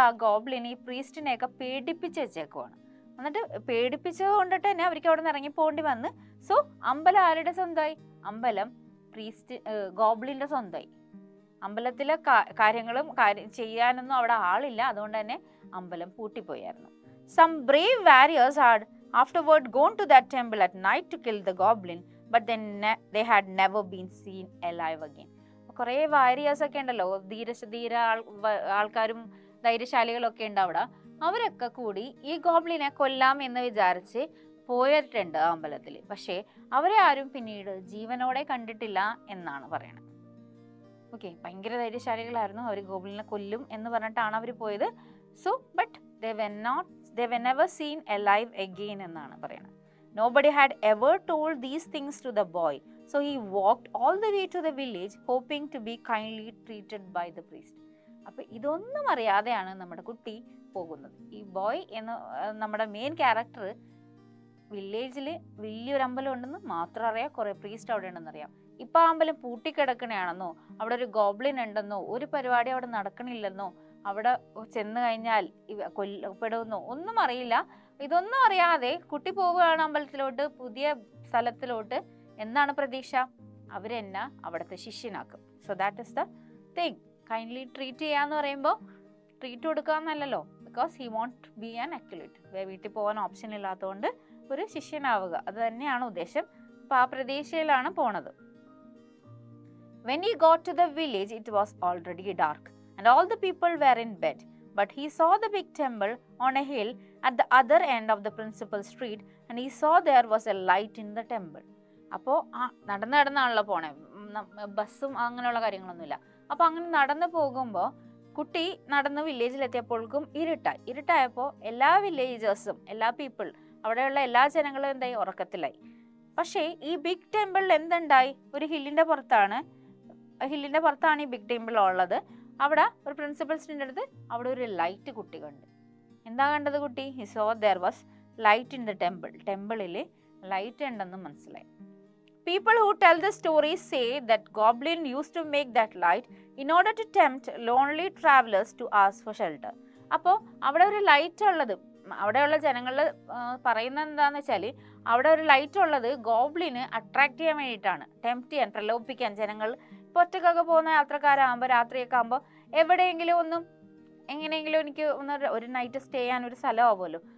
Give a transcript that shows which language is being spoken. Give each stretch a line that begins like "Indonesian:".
Malayalam: ആ ഗോബ്ലിൻ ഈ പ്രീസ്റ്റിനെയൊക്കെ പേടിപ്പിച്ച് വെച്ചേക്കുവാണ്. എന്നിട്ട് പേടിപ്പിച്ചത് കൊണ്ടിട്ട് തന്നെ അവർക്ക് അവിടെ നിന്ന് ഇറങ്ങി പോകേണ്ടി വന്ന്. സോ അമ്പലം ആരുടെ സ്വന്തമായി? അമ്പലം ഗോബ്ലിന്റെ സ്വന്തമായി. അമ്പലത്തിലെ കാര്യങ്ങളും ചെയ്യാനൊന്നും അവിടെ ആളില്ല. അതുകൊണ്ട് തന്നെ അമ്പലം പൂട്ടിപ്പോയായിരുന്നു.
English: Some brave warriors had afterward gone to that temple at night to kill the goblin, but then they had never been seen alive again.
Malayalam: കുറേ വാരിയേഴ്സ് ഒക്കെ ഉണ്ടല്ലോ, ധീര ആൾക്കാരും ധൈര്യശാലികളും ഒക്കെ ഉണ്ട് അവിടെ. അവരൊക്കെ കൂടി ഈ ഗോബ്ലിനെ കൊല്ലാം എന്ന് വിചാരിച്ച് പോയിട്ടുണ്ട് ആ അമ്പലത്തിൽ. പക്ഷേ അവരെ ആരും പിന്നീട് ജീവനോടെ കണ്ടിട്ടില്ല എന്നാണ് പറയണത്. ഓക്കെ, ഭയങ്കര ധൈര്യശാലികളായിരുന്നു. അവർ ഗോബ്ലിനെ കൊല്ലും എന്ന് പറഞ്ഞിട്ടാണ് അവർ പോയത്.
English: so but they were never seen alive again
Malayalam: എന്നാണ് പറയുന്നത്.
English: Nobody had ever told these things to the boy, so he walked all the way to the village hoping to be kindly treated by the priest.
Malayalam: അപ്പോൾ ഇതൊന്നും അറിയാതെയാണ് നമ്മുടെ കുട്ടി പോകുന്നത്. ഈ boy എന്ന നമ്മുടെ മെയിൻ ക്യാരക്ടർ വില്ലേജിൽ വലിയൊരു അമ്പലം ഉണ്ടെന്ന് മാത്രം അറിയാം, കുറേ പ്രീസ്റ്റ് അവിടെ ഉണ്ടെന്ന് അറിയാം. ഇപ്പം ആ അമ്പലം പൂട്ടിക്കിടക്കണയാണെന്നോ അവിടെ ഒരു ഗോബ്ലിൻ ഉണ്ടെന്നോ ഒരു പരിപാടി അവിടെ നടക്കണില്ലെന്നോ അവിടെ ചെന്ന് കഴിഞ്ഞാൽ കൊല്ലപ്പെടുമെന്നോ ഒന്നും അറിയില്ല. ഇതൊന്നും അറിയാതെ കുട്ടി പോവുകയാണ് അമ്പലത്തിലോട്ട്, പുതിയ സ്ഥലത്തിലോട്ട്. എന്താണ് പ്രതീക്ഷ? അവരെന്നെ അവിടുത്തെ ശിഷ്യനാക്കും.
English: So that is the thing.
Malayalam: Kindly treat ചെയ്യാന്ന് പറയുമ്പോൾ treat കൊടുക്കാന്നല്ലല്ലോ,
English: Because he won't be an acolyte.
Malayalam: വീട്ടിൽ പോകാൻ ഓപ്ഷൻ ഇല്ലാത്തതുകൊണ്ട് ഒരു ശിഷ്യനാവുക, അത് തന്നെയാണ് ഉദ്ദേശം. അപ്പോൾ ആ പ്രതീക്ഷയിലാണ് പോണത്.
English: When he got to the village, it was already dark, and all the people were in bed. But he saw the big temple on a hill at the other end of the principal street, and he saw there was a light in the temple.
Malayalam: അപ്പോൾ നടന്നാണല്ലോ പോണേ, ബസ്സും അങ്ങനെയുള്ള കാര്യങ്ങളൊന്നുമില്ല. അപ്പോൾ അങ്ങനെ നടന്നു പോകുമ്പോൾ കുട്ടി നടന്ന് വില്ലേജിലെത്തിയപ്പോഴേക്കും ഇരുട്ടായപ്പോൾ എല്ലാ വില്ലേജേഴ്സും എല്ലാ പീപ്പിൾ അവിടെയുള്ള എല്ലാ ജനങ്ങളും എന്തായി? ഉറക്കത്തിലായി. പക്ഷേ ഈ ബിഗ് ടെമ്പിളിൽ എന്തുണ്ടായി? ഒരു ഹില്ലിൻ്റെ പുറത്താണ് ഈ ബിഗ് ടെമ്പിൾ ഉള്ളത്. അവിടെ ഒരു പ്രിൻസിപ്പൽ സ്ട്രീറ്റിൻ്റെ അടുത്ത് അവിടെ ഒരു ലൈറ്റ് കുട്ടി കണ്ടു. എന്താ കണ്ടത് കുട്ടി?
English: He saw there was light in the temple.
Malayalam: ടെമ്പിളിൽ light ഉണ്ടെന്ന് മനസ്സിലായി.
English: People who tell the story say that Goblin used to make that light in order to tempt lonely travelers to ask for shelter.
Malayalam: അപ്പോൾ അവിടെ ഒരു light ഉള്ളത്, അവിടെയുള്ള ജനങ്ങൾ പറയുന്നത് എന്താണെന്ന് വെച്ചാൽ അവിടെ ഒരു ലൈറ്റ് ഉള്ളത് ഗോബ്ലിന് അട്രാക്ട് ചെയ്യാൻ വേണ്ടിയിട്ടാണ്, ടെംപ്റ്റ് ചെയ്യാൻ, പ്രലോഭിപ്പിക്കാൻ. ജനങ്ങൾ ഇപ്പോൾ ഒറ്റക്കൊക്കെ പോകുന്ന യാത്രക്കാരാകുമ്പോൾ രാത്രിയൊക്കെ ആകുമ്പോൾ എവിടെയെങ്കിലും ഒന്നും എങ്ങനെയെങ്കിലും എനിക്ക് ഒരു നൈറ്റ് സ്റ്റേ ചെയ്യാൻ ഒരു സ്ഥലമാവുമല്ലോ.